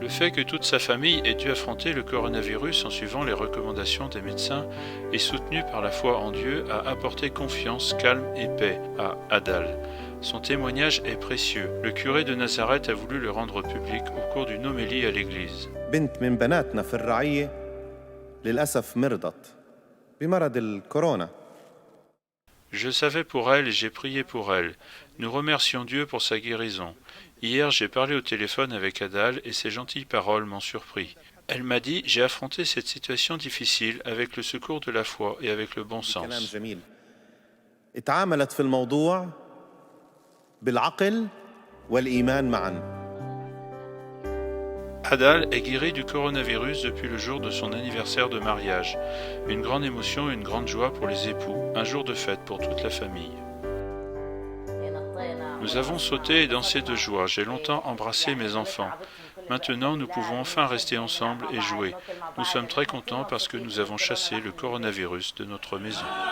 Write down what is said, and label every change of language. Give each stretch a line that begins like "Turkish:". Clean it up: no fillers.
French: Le fait que toute sa famille ait dû affronter le coronavirus en suivant les recommandations des médecins et soutenu par la foi en Dieu a apporté confiance, calme et paix à Adal. Son témoignage est précieux. Le curé de Nazareth a voulu le rendre public au cours d'une homélie à l'église.
Arabic: بنت من بناتنا في الرعية للأسف مرضت بمرض الكورونا.
French: Je savais pour elle et j'ai prié pour elle. Nous remercions Dieu pour sa guérison. Hier, j'ai parlé au téléphone avec Adal et ses gentilles paroles m'ont surpris. Elle m'a dit « J'ai affronté cette situation difficile avec le secours de la foi et avec le bon sens.
Arabic: جميل. اتعاملت في الموضوع بالعقل والإيمان معا. »
French: Adal est guéri du coronavirus depuis le jour de son anniversaire de mariage. Une grande émotion et une grande joie pour les époux, un jour de fête pour toute la famille. Nous avons sauté et dansé de joie, j'ai longtemps embrassé mes enfants. Maintenant, nous pouvons enfin rester ensemble et jouer. Nous sommes très contents parce que nous avons chassé le coronavirus de notre maison.